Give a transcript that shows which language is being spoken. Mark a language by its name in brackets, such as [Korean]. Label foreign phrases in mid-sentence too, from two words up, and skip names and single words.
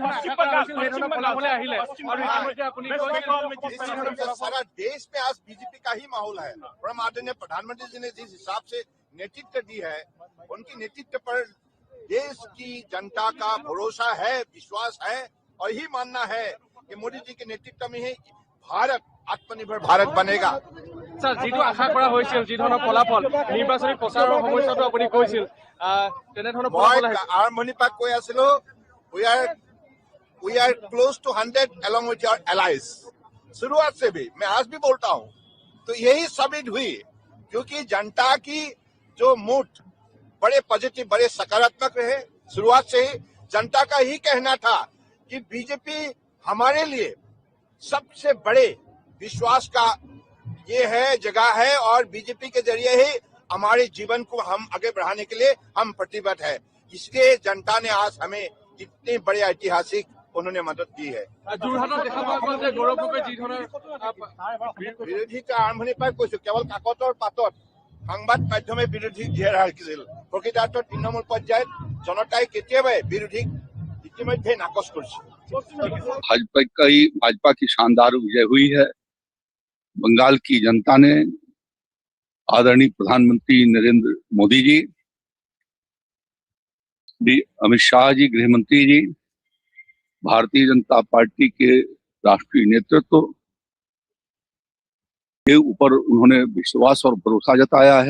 [Hindi] सारा देश में आज बीजेपी का ही माहौल है और हम आदरणीय प्रधानमंत्री जी ने जिस हिसाब से नेतृत्व दी है, उनकी नेतृत्व पर देश की जनता का भरोसा है, विश्वास है और यही मानना है कि मोदी जी के नेतृत्व में ही भारत आत्मनिर्भर भारत बनेगा। सर जी आशा [Assamese] কৰা হৈছিল যি ধৰণৰ ফলাফল নিৰ্বাচনী প্ৰচাৰৰ সময়তো আপুনি কৈছিল তেনে ধৰণৰ ফলাফল আৰম্ভণিৰ পৰা কৈ আছিলো [English] we are close to 100 along with your allies। [Hindi] शुरुआत से भी मैं आज भी बोलता हूं तो यही साबित हुई क्योंकि जनता की जो मूड बड़े पॉजिटिव बड़े सकारात्मक रहे। शुरुआत से ही जनता का ही कहना था कि बीजेपी हमारे लिए सबसे बड़े विश्वास का ये है जगह है और बीजेपी के जरिए ही हमारे जीवन को हम आगे बढ़ाने के लिए हम प्रतिबद्ध है। इसलिए जनता ने आज हमें इतनी बड़ी ऐतिहासिक उन्होंने मदद दी है। [Assamese] বিৰোধী আৰম্ভণিৰ পৰা কৈছো কেৱল কাকতৰ পাতত সংবাদ মাধ্যমে বিৰোধী ঘেৰ ৰাখিছিল। প্ৰকৃতাৰ্থত তৃণমূল পৰ্যায়ত জনতাই কেতিয়াবাই বিৰোধীক ইতিমধ্যে নাকচ কৰিছে। [Hindi] भाजपा की शानदार विजय हुई है। बंगाल की जनता ने आदरणीय प्रधानमंत्री नरेंद्र मोदी जी, अमित शाह जी गृह मंत्री जी, भारतीय जनता पार्टी के राष्ट्रीय नेतृत्व के ऊपर उन्होंने विश्वास और भरोसा जताया है।